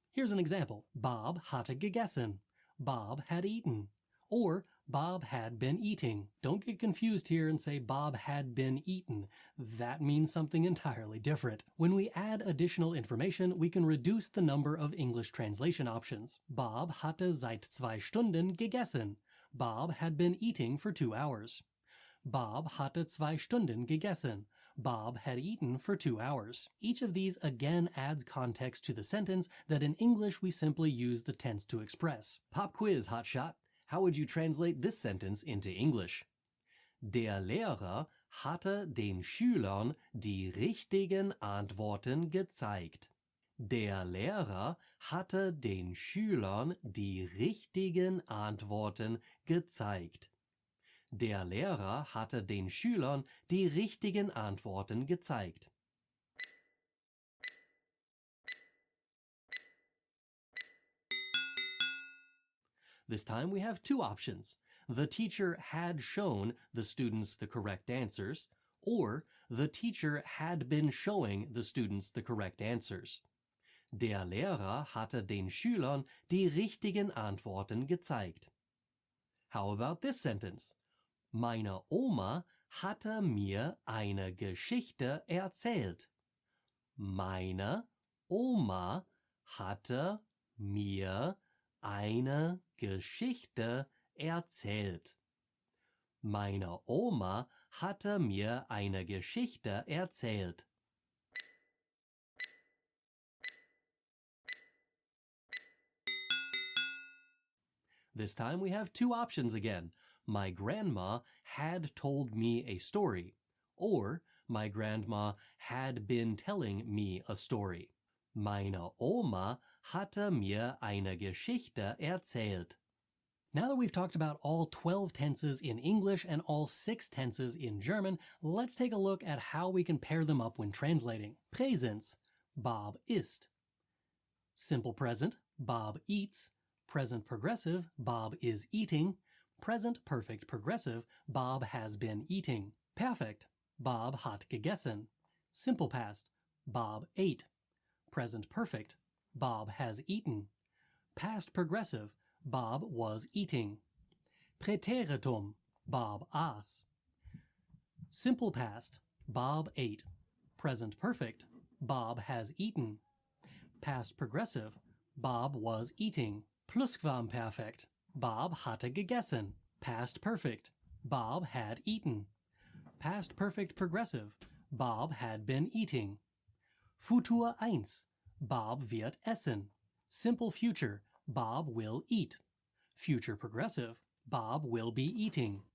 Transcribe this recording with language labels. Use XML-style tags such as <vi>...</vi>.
<en>Here's an example.</en> <de>Bob hatte gegessen.</de> <en>Bob had eaten. Or, Bob had been eating. Don't get confused here and say Bob had been eaten. That means something entirely different. When we add additional information, we can reduce the number of English translation options.</en> <de>Bob hatte seit 2 Stunden gegessen.</de> <en>Bob had been eating for 2 hours.</en> <de>Bob hatte 2 Stunden gegessen.</de> <en>Bob had eaten for 2 hours. Each of these again adds context to the sentence that in English we simply use the tense to express. Pop quiz, hotshot. How would you translate this sentence into English?</en> <de>Der Lehrer hatte den Schülern die richtigen Antworten gezeigt. Der Lehrer hatte den Schülern die richtigen Antworten gezeigt. Der Lehrer hatte den Schülern die richtigen Antworten gezeigt.</de> <en>This time we have two options. The teacher had shown the students the correct answers, or the teacher had been showing the students the correct answers.</en> <de>Der Lehrer hatte den Schülern die richtigen Antworten gezeigt.</de> <en>How about this sentence?</en> <de>Meine Oma hatte mir eine Geschichte erzählt. Meine Oma hatte mir eine Geschichte erzählt. Meine Oma hatte mir eine Geschichte erzählt.</de> <en>This time we have two options again. My grandma had told me a story, or my grandma had been telling me a story.</en> <de>Meine Oma hatte mir eine Geschichte erzählt.</de> <en>Now that we've talked about all 12 tenses in English and all 6 tenses in German, let's take a look at how we can pair them up when translating.</en> <de>Präsens, Bob isst.</de> <en>Simple present, Bob eats. Present progressive, Bob is eating. Present perfect progressive, Bob has been eating.</en> <de>Perfect, Bob hat gegessen.</de> <en>Simple past, Bob ate. Present perfect, Bob has eaten. Past progressive, Bob was eating.</en> <de>Protegatum, Bob aß.</de> <en>Simple past, Bob ate. Present perfect, Bob has eaten. Past progressive, Bob was eating.</en> <de>Plusquamperfekt, Bob hatte gegessen.</de> <en>Past perfect, Bob had eaten. Past perfect progressive, Bob had been eating. Futur 1,</en> <de>Bob wird essen.</de> <en>Simple future, Bob will eat. Future progressive, Bob will be eating.</en>